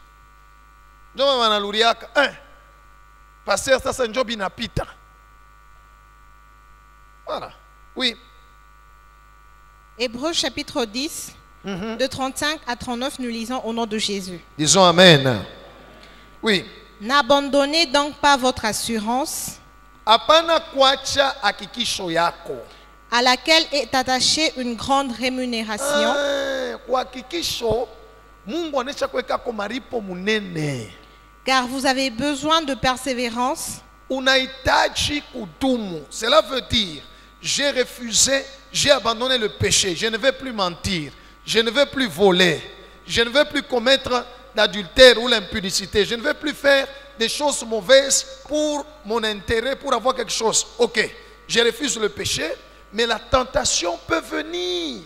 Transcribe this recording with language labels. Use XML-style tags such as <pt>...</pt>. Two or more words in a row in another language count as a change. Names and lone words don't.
<fr>Pasteur, ça c'est un job inapita. Voilà. Oui. Hébreux chapitre 10, de 35 à 39, nous lisons au nom de Jésus. Disons Amen. Oui. N'abandonnez donc pas votre assurance,</fr> <sw>Apana kuacha hakikisho yako,</sw> <fr>à laquelle est attachée une grande rémunération.</fr> <sw>Kwa hakikisho Mungu anesha kuweka kwa maripo munene.</sw> <fr>Car vous avez besoin de persévérance.</fr> <sw>Unahitaji kudumu.</sw> <fr>Cela veut dire, j'ai refusé, j'ai abandonné le péché. Je ne vais plus mentir. Je ne vais plus voler. Je ne vais plus commettre l'adultère ou l'impudicité. Je ne vais plus faire des choses mauvaises pour mon intérêt, pour avoir quelque chose. Ok, je refuse le péché, mais la tentation peut venir.</fr>